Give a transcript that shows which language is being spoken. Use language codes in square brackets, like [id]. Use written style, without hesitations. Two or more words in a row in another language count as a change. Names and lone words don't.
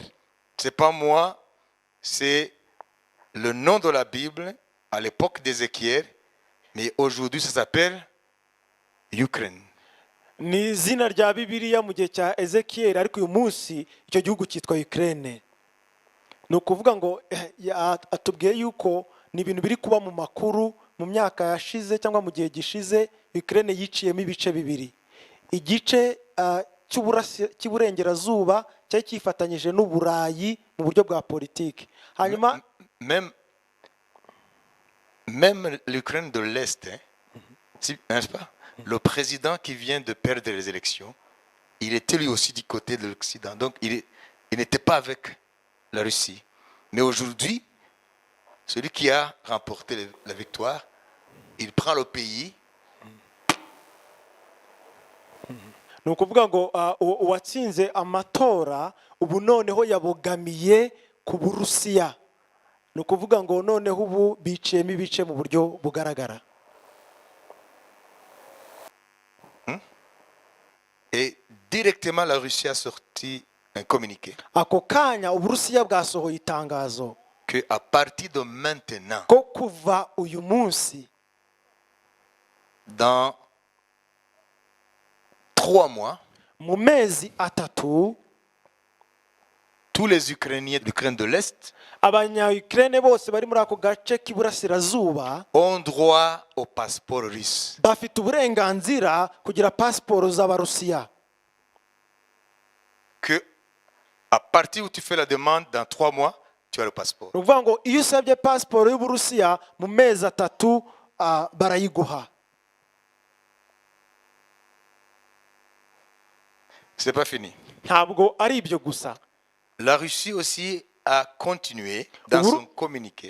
[fr] C'est pas moi, c'est le nom de la Bible à l'époque d'Ézéchiel, mais aujourd'hui ça s'appelle Ukraine. [rw] ni izina rya bibiliya mu gihe cya ezekiyeli, ariko uyu munsi icyo gihugu cyitwa Ukraine. Ni ukuvuga ngo atubwiye yuko ni ibintu biri kuba mu makuru mu myaka yashize cyangwa mu gihe gishize. Ukraine yiciyemo ibice bibiri, igice cy'iburengerazuba cyari cyifatanyije n'Uburayi mu buryo bwa politiki. Hanyuma [fr] même l'Ukraine de l'Est, hein, n'est-ce pas? Le président qui vient de perdre les élections, il était lui aussi du côté de l'Occident. Donc il n'était pas avec la Russie. Mais aujourd'hui, celui qui a remporté la victoire, il prend le pays. [rw] ni ukuvuga ngo uwatsinze amatora ubu noneho yabogamiye ku Burusiya. Ni ukuvuga ngo noneho ubu biciyemo ibice mu buryo bugaragara. [fr] Et directement la Russie a sorti un communiqué [rw] Ako kanya Uburusiya bwasohoye itangazo [fr] que à partir de maintenant, [rw] ko kuva uyu munsi [fr] dans 3 mois, [rw] mu mezi atatu [fr] tous les Ukrainiens d'Ukraine de l'Est [rw] abanya-Ukraine bose bari muri ako gace k'iburasirazuba [fr] ont droit au passeport russe. [rw] bafite uburenganzira kugira pasiporo z'Abarusiya. [fr] Que à partir où tu fais la demande, dans 3 mois, tu as le passeport. [rw] Ni ukuvuga ngo iyo usabye pasiporo y'Uburusiya mu mezi atatu barayiguha. [fr] C'est pas fini. [rw] Ntabwo ari ibyo gusa, [fr] La Russie aussi a continué dans son communiqué